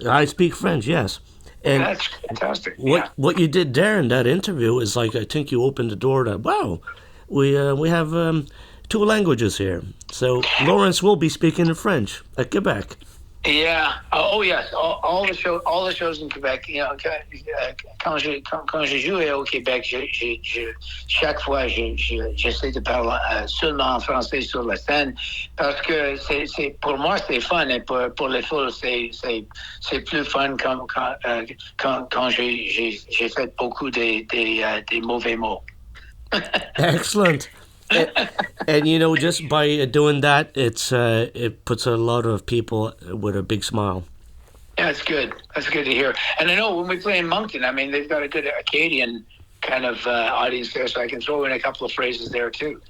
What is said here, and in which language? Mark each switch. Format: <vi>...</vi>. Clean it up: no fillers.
<en>I speak French, yes. And that's fantastic. What you did there in that interview is I think you opened the door that, wow, we have 2 languages here. So Lawrence will be speaking in French at Quebec. Yeah. Oh yes. All the shows in Quebec.</en> <fr>Quand j'ai joué au Québec, chaque fois, j'essaie de parler seulement en français sur la scène parce que pour moi c'est fun et pour les foules c'est plus fun quand j'ai fait beaucoup des mauvais mots.</fr> <en>Excellent. And just by doing that, it puts a lot of people with a big smile. Yeah, that's good. That's good to hear. And I know when we play in Moncton, I mean, they've got a good Acadian kind of audience there, so I can throw in a couple of phrases there too.</en>